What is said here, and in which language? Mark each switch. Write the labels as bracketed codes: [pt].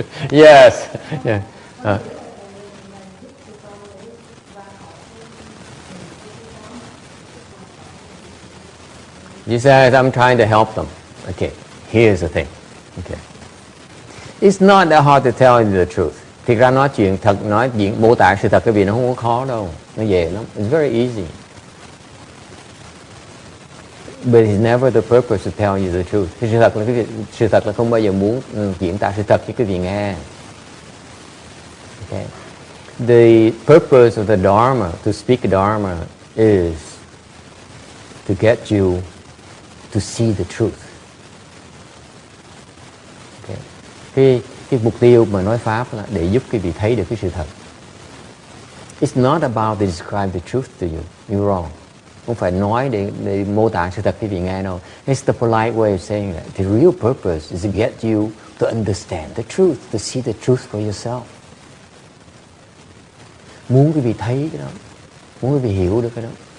[en] Yes. Yeah. You said I'm trying to help them. Okay. Here's the thing. Okay. It's not that hard to tell you the truth. [vi] Thực ra nói chuyện thật, nói chuyện mô tả sự thật cái gì nó không có khó đâu. Nó dễ lắm. [en] It's very easy. But it's never the purpose to tell you the truth. [vi] Sự thật là không bao giờ muốn diễn tả sự thật cho quý vị nghe. [en] Okay. The purpose of the Dharma, to speak Dharma, is to get you to see the truth. Okay. [vi] Cái mục tiêu mà nói pháp là để giúp quý vị thấy được cái sự thật. [en] It's not about to describe the truth to you. You're wrong. [vi] Không phải nói để mô tả sự thật quý vị nghe đâu. [en] It's the polite way of saying that. The real purpose is to get you to understand the truth, to see the truth for yourself. [vi] Muốn quý vị thấy cái đó, muốn quý vị hiểu được cái đó.